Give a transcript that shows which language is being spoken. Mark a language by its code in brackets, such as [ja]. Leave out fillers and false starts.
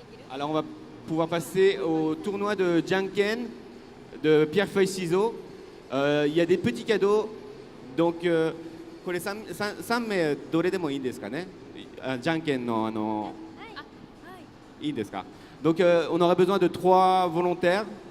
[fr] Alors on va pouvoir passer au tournoi de Janken, de pierre-feuille-ciseaux. Il y a des petits cadeaux. [ja] Donc これ3名どれでもいいんですかね。 Jankenのいいですか。 [fr] Donc on aura besoin de 3 volontaires.